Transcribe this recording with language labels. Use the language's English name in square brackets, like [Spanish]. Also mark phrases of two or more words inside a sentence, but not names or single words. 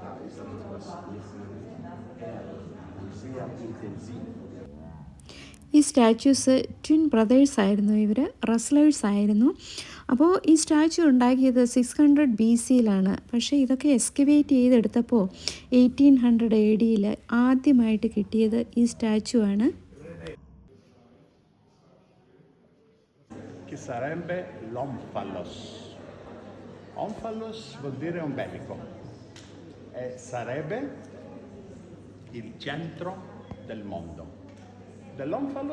[Malayalam] ഈ [English] statues twin brothers [Malayalam] ആയിരുന്നു, ഇവർ റസ്ലേഴ്സ് ആയിരുന്നു. അപ്പോൾ ഈ സ്റ്റാച്യു ഉണ്ടാക്കിയത് 600 BCയിലാണ്. പക്ഷേ ഇതൊക്കെ എക്സ്കവേറ്റ് ചെയ്തെടുത്തപ്പോൾ 1800 ADയിൽ ആദ്യമായിട്ട് കിട്ടിയത് ഈ സ്റ്റാച്യു ആണ്. [Italian] Che sarebbe l'omphalos. Omphalos vuol dire ombelico e sarebbe il centro del mondo. Dell'omphalo